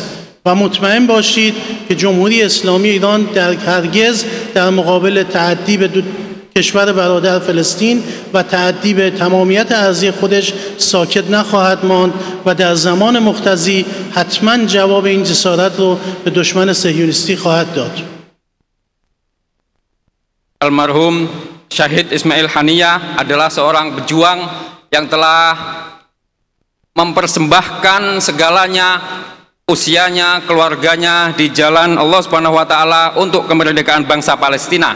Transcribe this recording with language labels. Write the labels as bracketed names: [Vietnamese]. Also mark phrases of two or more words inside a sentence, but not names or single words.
[Persian] و مطمئن باشید که جمهوری اسلامی ایران هرگز در مقابل تعدی به کشور برادر فلسطین و تعدی به تمامیت ارضی خودش ساکت نخواهد ماند و در زمان مقتضی حتما جواب این جسارت رو به دشمن صهیونیستی خواهد داد. [Indonesian] Almarhum Syahid Ismail Haniyah adalah seorang pejuang yang telah mempersembahkan segalanya, usianya, keluarganya di jalan [Arabic] الله سبحانه وتعالى [Indonesian] untuk kemerdekaan bangsa Palestina.